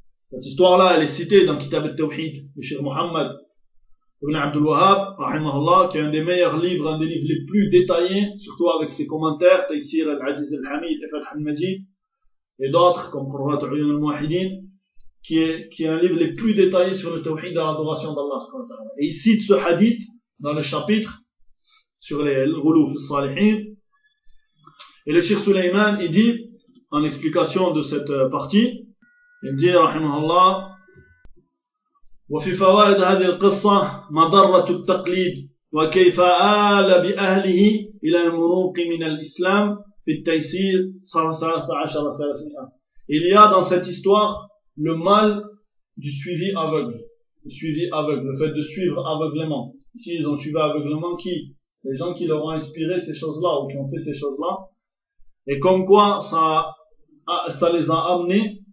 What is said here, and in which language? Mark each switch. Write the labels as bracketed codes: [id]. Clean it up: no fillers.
[fr] Cette histoire-là, elle est citée dans Kitab al tawhid de Cheikh Mohammed Ibn Abdul Wahhab, rahimahullah, qui est un des meilleurs livres, un des livres les plus détaillés, surtout avec ses commentaires, Taysir al-Aziz al-Hamid, Fath al-Majid, et d'autres, comme Qurrat al-Uyun al-Muahidin, qui est un livre les plus détaillés sur le tawhid et l'adoration d'Allah. Et il cite ce hadith dans le chapitre sur les ghulouf al-Salihin. Et le Cheikh Sulaiman, il dit, en explication de cette partie, il dit, rahimahullah, [ar] وفي فوائد هذه القصة مضرة التقليد وكيف آل بأهله إلى المروق من الإسلام في التيسير [fr] 13,300. Il y a dans cette histoire le mal du suivi aveugle. Le suivi aveugle, le fait de suivre aveuglément. Ici, ils ont suivi aveuglément qui? Les gens qui leur ont inspiré ces choses-là ou qui ont fait ces choses-là. Et comme quoi, ça les a amenés